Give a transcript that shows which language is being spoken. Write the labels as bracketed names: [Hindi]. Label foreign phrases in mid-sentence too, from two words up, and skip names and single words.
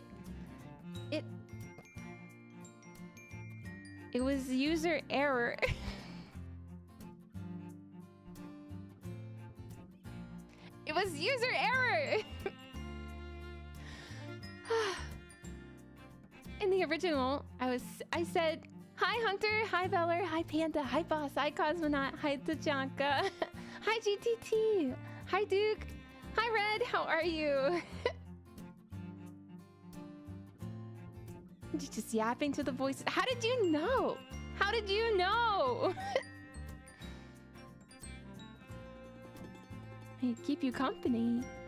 [English] It was user error. It was user error! In the original, I said, hi Hunter, hi Beller, hi Panda, hi Boss, hi Cosmonaut, hi Tachanka, hi GTT, hi Duke, hi Red, how are you? You're just yapping to the voices. How did you know? How did you know? I keep you company.